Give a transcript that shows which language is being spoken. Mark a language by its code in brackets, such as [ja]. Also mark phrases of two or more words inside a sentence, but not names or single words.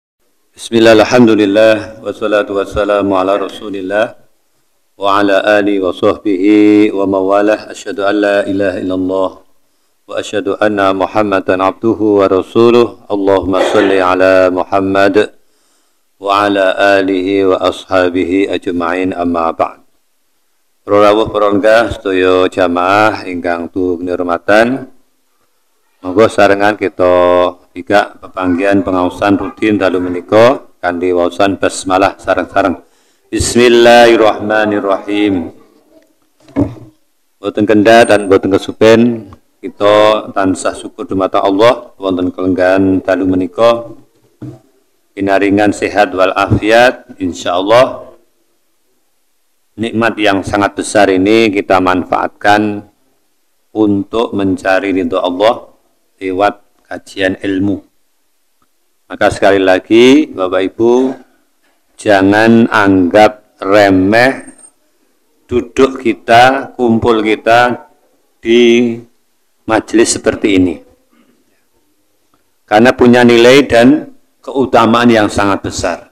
[ar] بسم الله، الحمد لله، والصلاة والسلام على رسول الله وعلى آله وصحبه ومن والاه. أشهد أن لا إله إلا الله وأشهد أن محمدا عبده ورسوله. اللهم صل على محمد وعلى آله وأصحابه أجمعين، أما بعد. [jv] Rawuh perongga sedaya jamaah ingkang tuhu nirmatan, monggo sarengan kita tiga pepanggihan pengaosan rutin dalu menika kanthi waosan basmalah sareng-sareng. [ar] بسم الله الرحمن الرحيم. [jv] Boten kendha dan boten kesupen kita tansah syukur dumateng Allah wonten kelenggahan dalu menika pinaringan sehat wal afiat. [id] Insyaallah nikmat yang sangat besar ini kita manfaatkan untuk mencari ridho Allah lewat kajian ilmu. Maka sekali lagi Bapak Ibu, jangan anggap remeh duduk kita, kumpul kita di majelis seperti ini, karena punya nilai dan keutamaan yang sangat besar.